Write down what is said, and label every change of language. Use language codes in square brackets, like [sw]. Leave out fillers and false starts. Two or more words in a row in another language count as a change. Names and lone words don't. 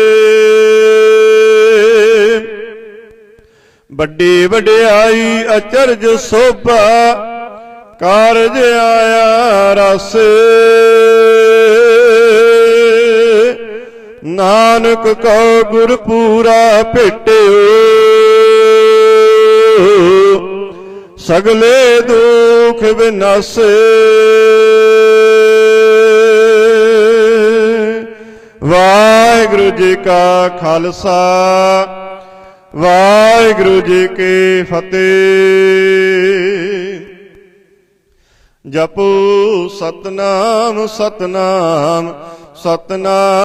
[pa] ਬਡੀ ਵਡਿਆਈ ਅਚਰਜ ਸੋਭਾ, ਕਾਰਜ ਆਇਆ ਰਾਸੇ। ਨਾਨਕ ਕੋ ਗੁਰ ਪੂਰਾ ਭੇਟਿਓ, ਸਗਲੇ ਦੁਖ ਵਿਨਾਸੇ। ਵਾਹਿਗੁਰੂ ਜੀ ਕਾ ਖ਼ਾਲਸਾ, ਵਾਹਿਗੁਰੂ ਜੀ ਕੀ ਫ਼ਤਿਹ। ਜਪੋ ਸਤਿਨਾਮ ਸਤਿਨਾਮ ਸਤਿਨਾਮ।